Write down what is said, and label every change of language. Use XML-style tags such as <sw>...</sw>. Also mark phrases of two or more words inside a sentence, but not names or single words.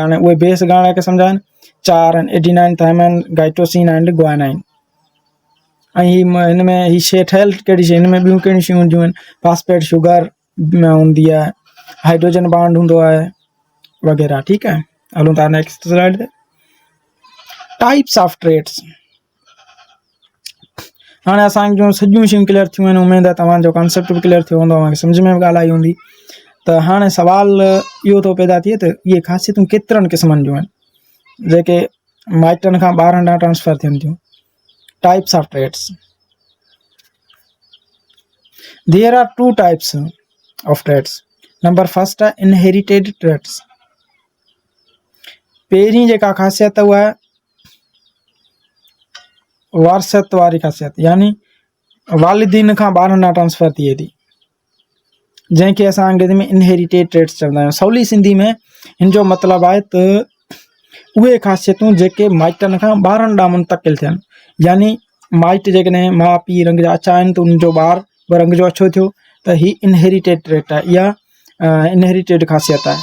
<sd>हाणे उहे बेस घणा खे सम्झाइनि, 4 आहिनि,</sd> <en>adenine, thymine, cytosine and guanine.</en> <sd>ऐं हिन में हीअ शइ ठहियलु कहिड़ी शइ, हिन में ॿियूं कहिड़ियूं शयूं हूंदियूं आहिनि,</sd> <en>phosphate sugar</en> <sd>हूंदी आहे,</sd> <en>hydrogen bond</en> <sd>हूंदो आहे वग़ैरह, ठीकु आहे। हलूं था</sd> <en>next slide</en> <sd>ते।</sd> <en>Types of traits.</en> <sd>हाणे असांखे जूं सॼियूं शयूं क्लियर थियूं आहिनि, उमेद आहे तव्हांजो कॉन्सेप्ट बि क्लियर थियो हूंदो, तव्हांखे सम्झ में बि ॻाल्हि आई हूंदी। त हाणे सवाल इहो थो पैदा थिए त इहे ख़ासियतूं केतिरनि क़िस्मनि जूं आहिनि जेके माइटनि खां ॿारनि ॾांहुं ट्रांसफर थियनि थियूं।</sd> <en>Types of traits. There are 2 types of traits. Number first आहे inherited traits.</en> <sd>पहिरीं जेका ख़ासियत उहा आहे वारसत वारी ख़ासियत, यानी वालिदीन खां ॿारनि ॾांहुं ट्रांसफर थिए थी, जंहिंखे असां अंग्रेज़ी में</sd> <en>inherited traits</en> <sd>चवंदा आहियूं। सवली सिंधी में हिन जो मतिलबु आहे त उहे ख़ासियतूं जेके माइटनि खां ॿारनि ॾांहुं मुंतक़िल थियनि, यानी माइट जेकॾहिं माउ पीउ रंग जा अछा आहिनि त उनजो ॿारु बि रंग जो अछो थियो, त हीअ</sd> <en>inherited trait</en> <sd>आहे, इहा इनहेरिटेड ख़ासियत आहे।</sd>